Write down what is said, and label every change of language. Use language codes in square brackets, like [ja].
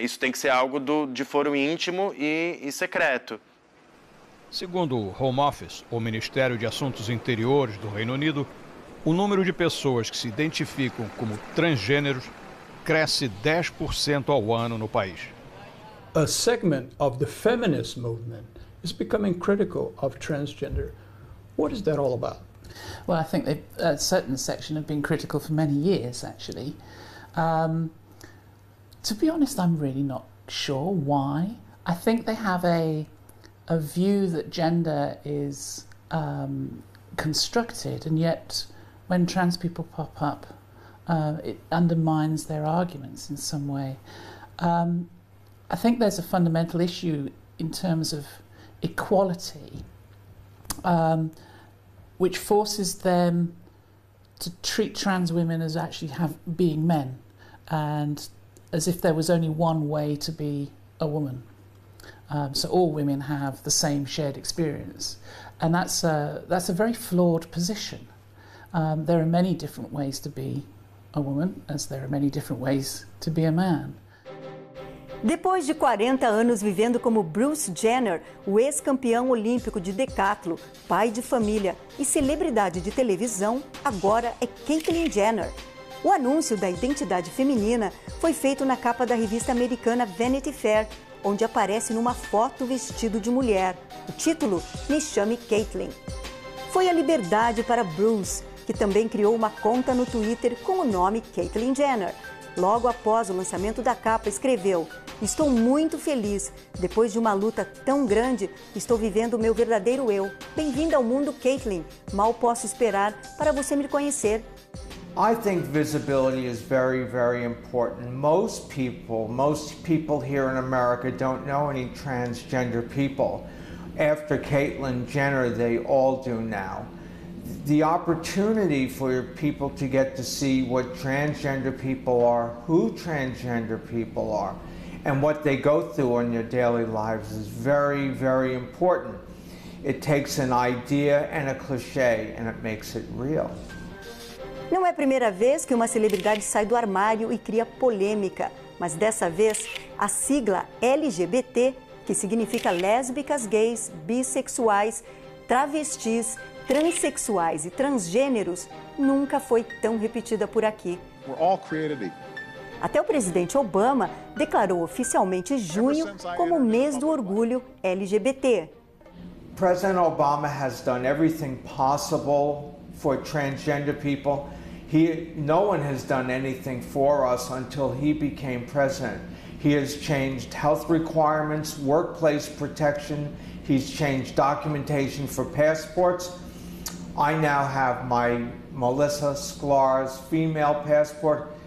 [pt] Isso tem que ser algo de foro íntimo e secreto. Segundo o Home Office, o Ministério de Assuntos Interiores do Reino Unido, o número de pessoas que se identificam como transgêneros cresce 10% ao ano no país. [en] A segment of the feminist movement is becoming critical of transgender. What is that all about? Well, I think a certain section have been critical for many years, actually. To be honest, I'm really not sure why. I think they have a view that gender is constructed, and yet when trans people pop up, it undermines their arguments in some way. I think there's a fundamental issue in terms of equality, which forces them to treat trans women as actually being men, and as if there was only one way to be a woman. So all women have the same shared experience, and that's a very flawed position. There are many different ways to be a woman, as there are many different ways to be a man. [pt] Depois de 40 anos vivendo como Bruce Jenner, o ex-campeão olímpico de decathlon, pai de família e celebridade de televisão, agora é Caitlyn Jenner. O anúncio da identidade feminina foi feito na capa da revista americana Vanity Fair, onde aparece numa foto vestido de mulher. O título, Me Chame Caitlyn. Foi a liberdade para Bruce, que também criou uma conta no Twitter com o nome Caitlyn Jenner. Logo após o lançamento da capa, escreveu: "Estou muito feliz. Depois de uma luta tão grande, estou vivendo o meu verdadeiro eu. Bem-vinda ao mundo, Caitlyn. Mal posso esperar para você me conhecer." [en] I think visibility is very, very important. Most people here in America don't know any transgender people. After Caitlyn Jenner, they all do now. the opportunity for people to get to see what transgender people are, who transgender people are, and what they go through in their daily lives is very, very important. It takes an idea and a cliché and it makes it real. [pt] Não é a primeira vez que uma celebridade sai do armário e cria polêmica, mas dessa vez a sigla LGBT, que significa lésbicas, gays, bissexuais, travestis, transexuais e transgêneros, nunca foi tão repetida por aqui. [en] We're all created equal. [pt] Até o presidente Obama declarou oficialmente junho como o mês do orgulho LGBT. [en] President Obama has done everything possible for transgender people. No one has done anything for us until he became president. He has changed health requirements, workplace protection. He's changed documentation for passports. I now have my Melissa Sklar's female passport.